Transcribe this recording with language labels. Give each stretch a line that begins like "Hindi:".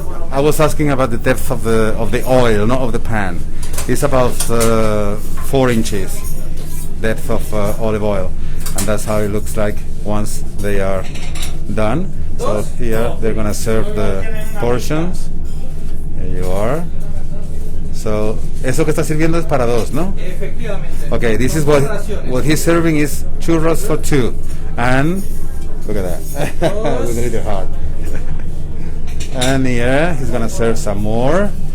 English: I was asking about the depth of the oil, not of the pan. It's about 4 inches depth of olive oil, and that's how it looks like once they are done. So here they're gonna serve the portions. Here you are.
Spanish: So, eso que está sirviendo es para dos, ¿no? Efectivamente.
English: Okay, this is what he's serving is churros for 2. And look at that. With a little heart. And here he's gonna serve some more.